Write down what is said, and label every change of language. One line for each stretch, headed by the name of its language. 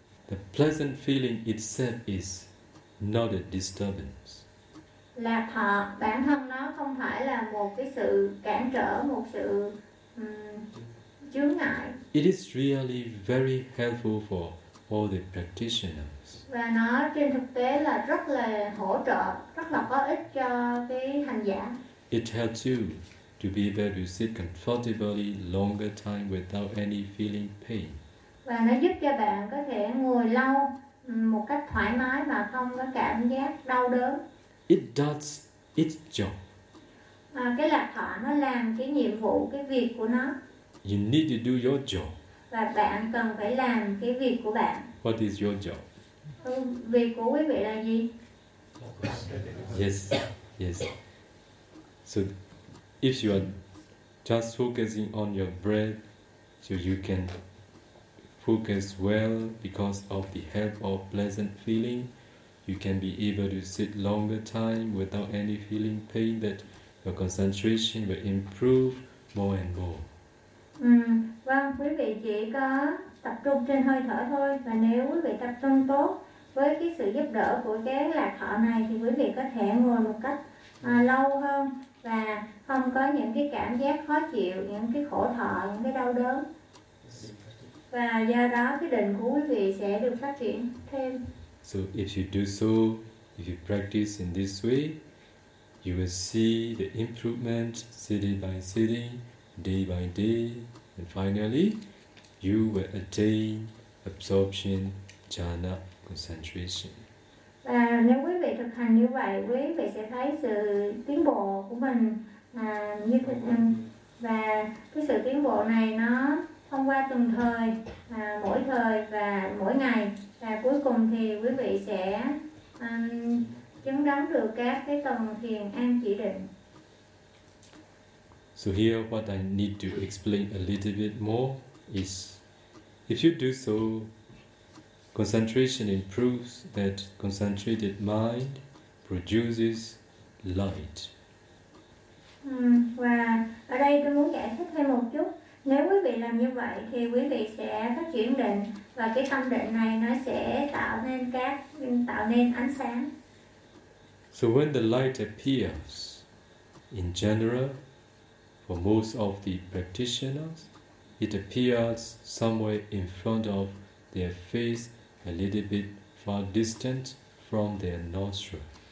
English: The pleasant feeling itself is not a disturbance.
Vietnamese: Lạc thọ bản thân nó không phải là một cái sự cản trở, một sự chướng ngại.
English: It is really very helpful for all the practitioners.
Vietnamese: Và nó trên thực tế là rất là hỗ trợ, rất là có ích cho cái hành giả.
English: It helps you to be able to sit comfortably longer time without any feeling pain.
Vietnamese: Và nó giúp cho bạn có thể ngồi lâu một cách thoải mái mà không có cảm giác đau đớn.
English: It does its job.
Vietnamese: À, cái lạc thọ nó làm cái nhiệm vụ, cái việc của nó.
English: You need to do your job.
Vietnamese: Và bạn cần phải làm cái việc của bạn.
English: What is your job?
Vietnamese: Việc của quý vị là gì?
English: Yes. So if you are just focusing on your breath, so you can focus well because of the help of pleasant feeling, you can be able to sit longer time without any feeling pain, that your concentration will improve more and more.
Vietnamese: Vâng, quý vị chỉ có tập trung trên hơi thở thôi, và nếu quý vị tập trung tốt với cái sự giúp đỡ của cái lạc thọ này thì quý vị có thể ngồi một cách lâu hơn và không có những cái cảm giác khó chịu, những cái khổ thọ, những cái đau đớn. Và do đó cái định của quý vị sẽ được phát triển thêm.
English: So if you do so, if you practice in this way, you will see the improvement city by city, day by day, and finally you will attain absorption jhana concentration.
Vietnamese: Và nếu quý vị thực hành như vậy, quý vị sẽ thấy sự tiến bộ của mình như thế nào. Và cái sự tiến bộ này nó thông qua từng thời, mỗi thời và mỗi ngày, và cuối cùng thì quý vị sẽ chứng đắc được các cái tầng thiền an chỉ định.
English: So here what I need to explain a little bit more is, if you do so, concentration improves, that concentrated mind produces light.
Vietnamese: Và ở đây tôi muốn giải thích thêm một chút. Nếu quý vị làm như vậy thì quý vị sẽ phát triển định, và cái tâm định này nó sẽ tạo nên ánh sáng.
English: So when the light appears, in general, for most of the practitioners, it appears somewhere in front of their face, a little bit far distant from their nostril.